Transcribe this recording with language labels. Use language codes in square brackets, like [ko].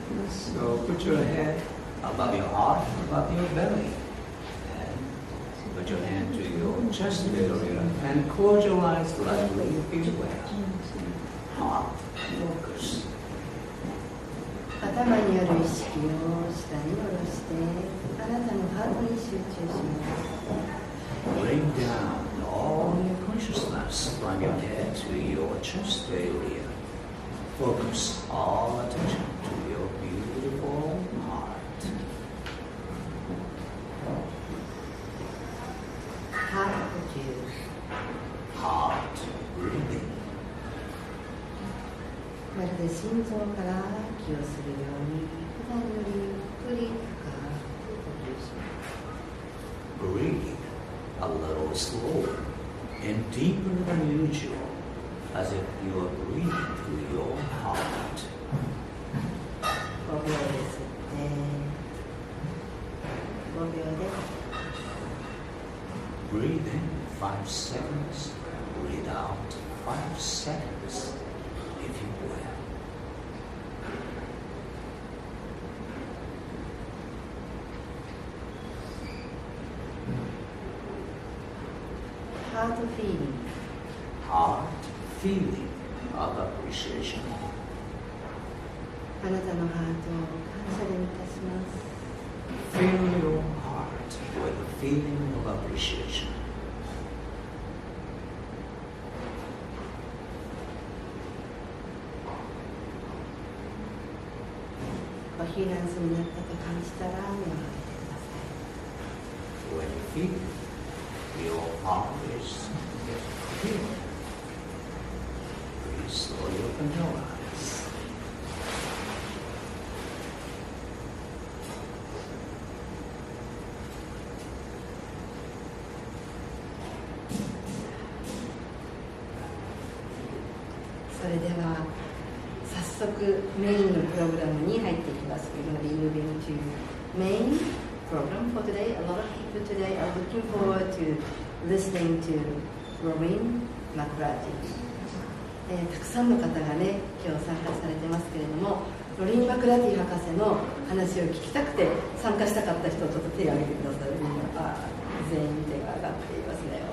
[en] So put your head above your heart, above your belly. And put your hand to your chest area and close your eyes slightly if you will. Heart focus. [ja] 頭にある意識を下に下ろして、あなたのハートに集中します。 [en] Bring down all your consciousness from your head to your chest area. Focus all attention to your beautiful heart. [ja] Heart 呼吸。 [en] Heart breathing. [ja] まるで心臓から息をするように、普段よりゆっくり深く呼吸します。 [en] Breathe a little slower and deeper than usual, as if you are breathing through your heart. [ja] 5秒で吸って5秒で [en] Breathe in 5 seconds, breathe out 5 seconds, if you will. [ja] ハートフィーリング。 [en] Heart feeling of appreciation. [ja] あなたのハートを感謝で満たします。 [en] Fill your heart with a feeling of appreciation. [ja] コヒーランスになったと感じたら目を開けてください。 [en] When you feel your heart is healed, please slowly open your eyes. [ja] それでは早速メインのプログラムに入っていきます。 [en] We're going to be moving to main program for today. A lot of people today are looking forward to listening to Robin McCarthy. [ja] たくさんの方がね、今日参加されてますけれども、ロリン・マクラティ博士の話を聞きたくて参加したかった人をちょっと手を挙げてください。みんな全員手が上がっていますね。